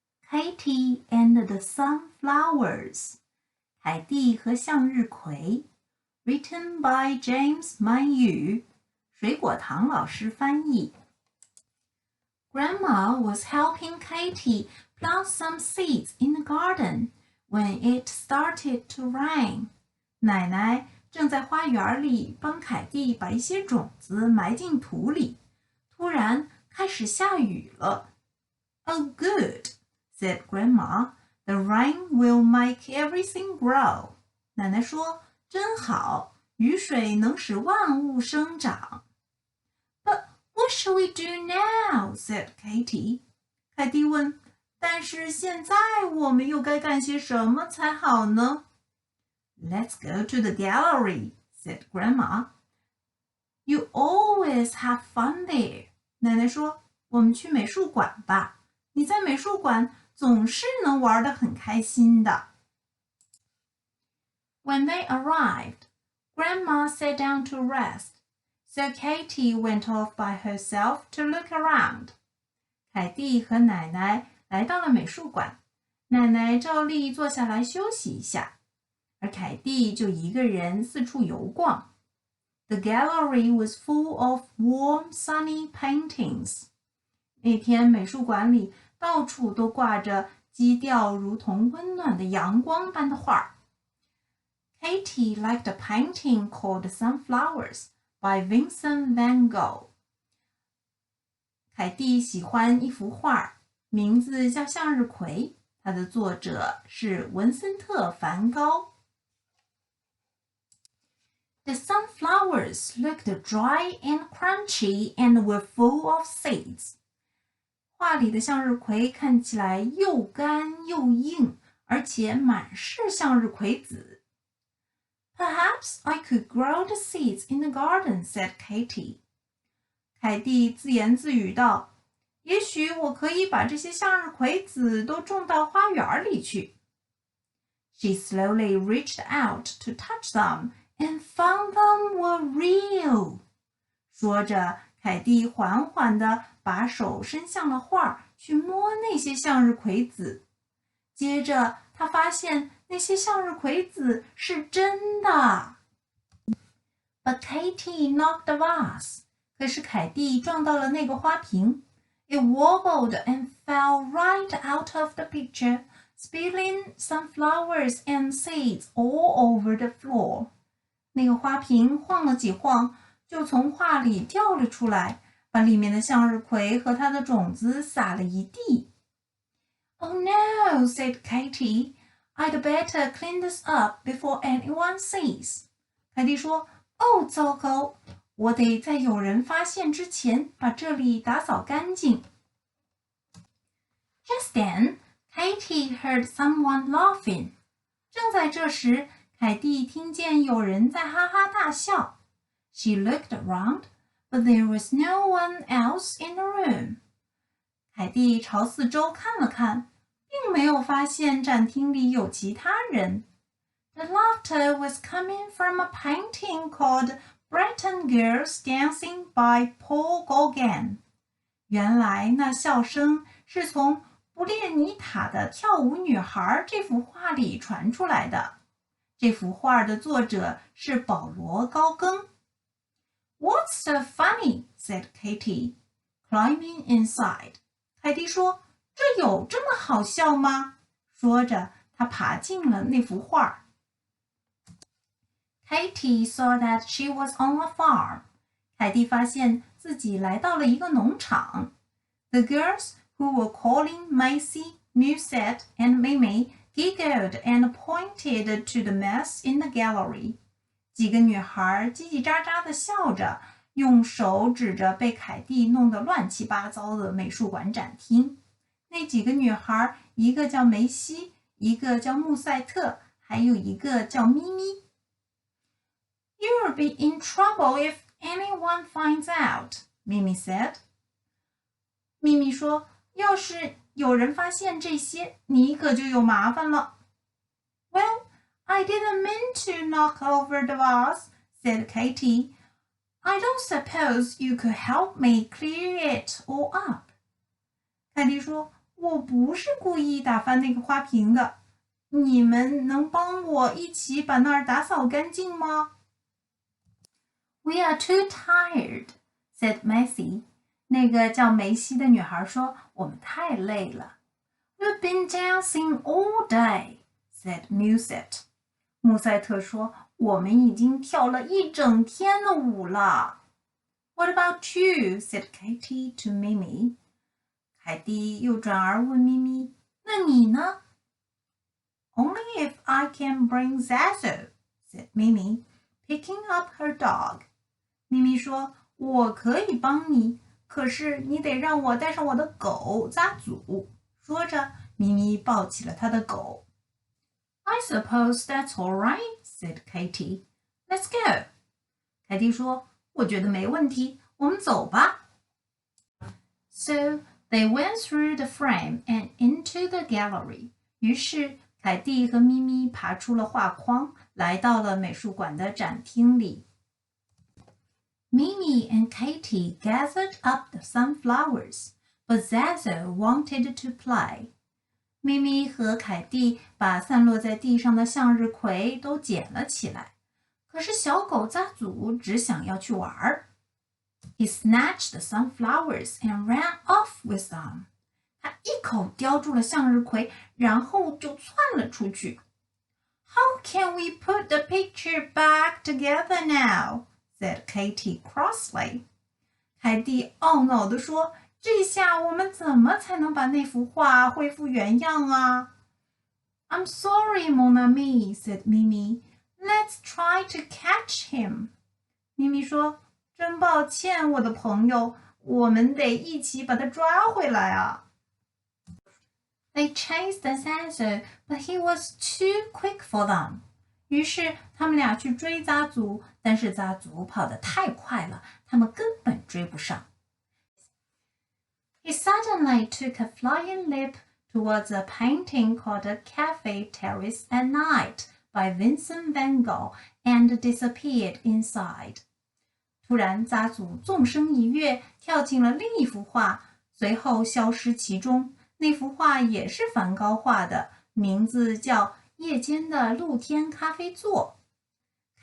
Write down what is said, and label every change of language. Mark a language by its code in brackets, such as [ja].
[en] Katie and the Sunflowers. [zh] 凯蒂和向日葵 [en] Written by James Mayhew. [zh] 水果糖老师翻译。 [en] Grandma was helping Katie plant some seeds in the garden when it started to rain. [zh] 奶奶正在花园里帮凯蒂把一些种子埋进土里。突然开始下雨了。 [en] Oh, good, said Grandma. The rain will make everything grow. [zh] 奶奶说，真好，雨水能使万物生长。 [en] But what shall we do now? said Katie. [zh] 凯蒂问，但是现在我们又该干些什么才好呢？ [en] Let's go to the gallery, said Grandma. You always have fun there. [zh] 奶奶说，我们去美术馆吧，你在美术馆总是能玩得很开心的。 [en] When they arrived, Grandma sat down to rest, so Katie went off by herself to look around. [zh] 凯蒂和奶奶来到了美术馆，奶奶照例坐下来休息一下，而凯蒂就一个人四处游逛。 [en] The gallery was full of warm, sunny paintings. [zh] 那天美术馆里到处都挂着基调如同温暖的阳光般的画。 [en] Katie liked a painting called Sunflowers by Vincent van Gogh. [zh] 凯蒂喜欢一幅画，名字叫向日葵，它的作者是文森特·梵高。 [en] The sunflowers looked dry and crunchy and were full of seeds. [zh] 画里的向日葵看起来又干又硬，而且满是向日葵籽。 [en] Perhaps I could grow the seeds in the garden, said Katie. [zh] 凯蒂自言自语道，也许我可以把这些向日葵籽都种到花园里去。 [en] She slowly reached out to touch them.And found them were real. [zh] 说着，凯蒂缓缓地把手伸向了画，去摸那些向日葵籽。接着，她发现那些向日葵籽是真的。 [en] But Katie knocked the vase. [zh] 可是凯蒂撞到了那个花瓶。 [en] It wobbled and fell right out of the picture, spilling sunflowers and seeds all over the floor. [zh] 那个花瓶晃了几晃，就从画里掉了出来，把里面的向日葵和它的种子撒了一地。 [en] Oh no, said Katie. I'd better clean this up before anyone sees. [zh] 凯蒂说，哦，糟糕，我得在有人发现之前把这里打扫干净。 [en] Just then, Katie heard someone laughing. [zh] 正在这时，凯蒂听见有人在哈哈大笑。 [en] She looked around, but there was no one else in the room. [zh] 凯蒂朝四周看了看，并没有发现展厅里有其他人。 [en] The laughter was coming from a painting called Breton Girls Dancing by Paul Gauguin. [zh] 原来那笑声是从不列尼塔的跳舞女孩这幅画里传出来的。这幅画的作者是保罗·高更。 [en] What's so funny? said Katie, climbing inside. [zh] 凯蒂说，这有这么好笑吗？说着，她爬进了那幅画。 [en] Katie saw that she was on a farm. [zh] 凯蒂发现自己来到了一个农场。 [en] The girls who were calling Macy, Musette, and Mimi,giggled and pointed to the mess in the gallery. [zh] 几个女孩叽叽喳喳地笑着，用手指着被凯蒂弄得乱七八糟的美术馆展厅。那几个女孩，一个叫梅西，一个叫穆赛特，还有一个叫咪咪。 [en] You'll be in trouble if anyone finds out, Mimi said. [zh] 咪咪说，要是有人发现这些，你可就有麻烦了。 [en] Well, I didn't mean to knock over the vase, said Katie. I don't suppose you could help me clear it all up. [zh] 凯蒂说，我不是故意打翻那个花瓶的，你们能帮我一起把那儿打扫干净吗？ [en] We are too tired, said Macy. [zh] 那个叫梅西的女孩说，我们太累了。 [en] We've been dancing all day, said Musette. [zh] 穆赛特说，我们已经跳了一整天的舞了。 [en] What about you? said Katie to Mimi. [zh] 凯蒂又转而问咪咪，那你呢？ [en] Only if I can bring Zazo, said Mimi, picking up her dog. [zh] 咪咪说，我可以帮你，可是你得让我带上我的狗扎祖。说着，咪咪抱起了他的狗。 [en] I suppose that's all right, said Katie. Let's go. [zh] 凯蒂说，我觉得没问题，我们走吧。 [en] So they went through the frame and into the gallery. [zh] 于是凯蒂和咪咪爬出了画框，来到了美术馆的展厅里。 [en] Mimi and Katie gathered up the sunflowers, but Zazo wanted to play. [zh] 咪咪和凯蒂把散落在地上的向日葵都捡了起来，可是小狗扎祖只想要去玩儿。 [en] He snatched the sunflowers and ran off with them. [zh] 他一口叼住了向日葵，然后就窜了出去。 [en] How can we put the picture back together now? said Katie crossly. [zh] 凯蒂懊恼地说，这下我们怎么才能把那幅画恢复原样啊？ [en] I'm sorry, [fr] mon ami, [en] said Mimi. Let's try to catch him. [zh] 咪咪说，真抱歉，我的朋友，我们得一起把他抓回来啊。 [en] They chased Zazo, but he was too quick for them. [zh] 于是他们俩去追扎祖，但是扎祖跑得太快了，他们根本追不上。 [en] He suddenly took a flying leap towards a painting called a Cafe Terrace at Night by Vincent van Gogh and disappeared inside. [zh] 突然，扎祖纵身一跃，跳进了另一幅画，随后消失其中。那幅画也是梵高画的，名字叫《夜间的露天咖啡座》。